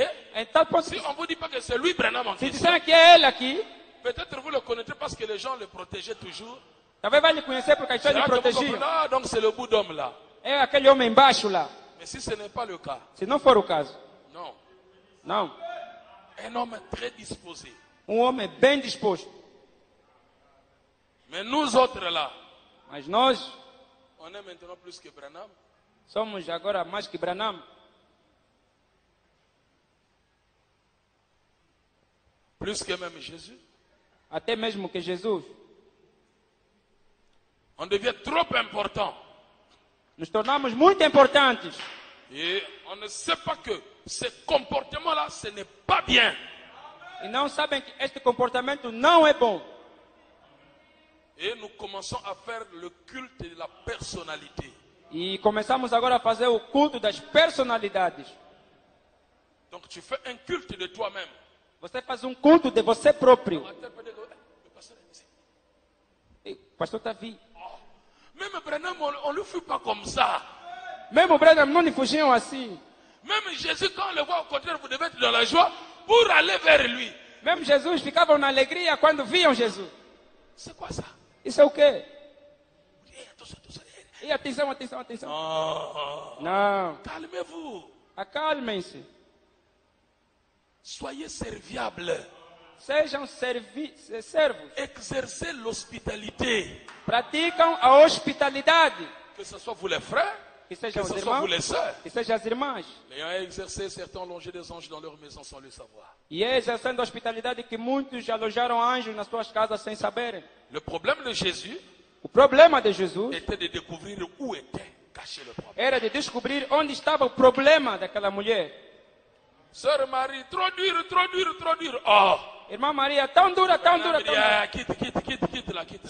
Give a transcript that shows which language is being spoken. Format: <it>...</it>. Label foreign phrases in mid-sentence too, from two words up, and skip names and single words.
<pt>Em tal ponto</pt> <fr>si</fr> <pt>que,</pt> <fr>on vous dit pas que c'est lui Branham en</fr> <pt>se</pt> <fr>question,</fr> <pt>disserem que é ele aqui,</pt> <fr>peut-être vous le connaissez parce que les gens le protégeaient toujours.</fr> <pt>talvez vai lhe conhecer porque as</pt> <fr>C'est</fr> <pt>pessoas lhe</pt> <fr>là que vous</fr> <pt>protegiam.</pt> <fr>comprenez, ah, donc c'est le bout d'homme là.</fr> <pt>É aquele homem embaixo lá.</pt> <fr>Mais si ce n'est pas le cas,</fr> <pt>Se não for o caso.</pt> <fr>non.</fr> <pt>Não.</pt> <fr>Un homme très disposé.</fr> <pt>Homem bem disposto.</pt> <fr>Mais nous autres là,</fr> <pt>Mas nós</pt> <fr>on est maintenant plus que Branham.</fr> <pt>somos agora mais que Branham.</pt> <fr>Plus que même Jésus.</fr> <pt>Até mesmo que Jesus.</pt> <fr>On devient trop important.</fr> <pt>Nos tornamos muito importantes.</pt> <fr>Et on ne sait pas que ce comportement-là, ce n'est pas bien.</fr> <pt>E não sabem que este comportamento não é bom.</pt> <fr>Et nous commençons à faire le culte de la personnalité.</fr> <pt>E começamos agora a fazer o culto das personalidades.</pt> <fr>Donc tu fais un culte de toi-même.</fr> <pt>Você faz um culto de você próprio.</pt> <fr>Le pasteur est ici.</fr> <pt>E o pastor está vindo.</pt> <fr>Même Branham, on ne le fait pas comme ça.</fr> <pt>Mesmo o Branham não lhe fugiam assim.</pt> <fr>Même Jésus, quand on le voit, au contraire, vous devez être dans la joie pour aller vers lui.</fr> <pt>Mesmo Jesus ficavam na alegria quando viam Jesus.</pt> <fr>C'est quoi ça?</fr> <pt>Isso é o quê?</pt> <fr>Attention, attention.</fr> <pt>E atenção, atenção, atenção. Oh, Não.</pt> <fr>calmez-vous.</fr> <pt>Acalmem-se.</pt> <fr>Soyez serviables.</fr> <pt>Sejam servos.</pt> <fr>Exercez l'hospitalité.</fr> <pt>Praticam a hospitalidade.</pt> <fr>Que ce soit vous les frères,</fr> <pt>Que</pt> <fr>que</fr> <pt>sejam os</pt> <fr>ce soit vous</fr> <pt>irmãos.</pt> <fr>les sœurs.</fr> <pt>Que sejam as irmãs.</pt> <fr>Ayant exercé, certains ont longé des anges dans leur maison sans le savoir.</fr> <pt>E é exercendo a hospitalidade que muitos alojaram anjos nas suas casas sem saberem.</pt> <fr>Le problème de Jésus</fr> <pt>O problema de Jesus</pt> <fr>était de découvrir où était caché le problème.</fr> <pt>era de descobrir onde estava o problema daquela mulher.</pt> <fr>Sœur Marie, trop dur, trop dur, trop dur. Oh!</fr> <pt>Irmã Maria, tão dura, tão dura, tão dura.</pt> <fr>Ah, quitte, quitte, quitte, quitte là, quitte là.</fr>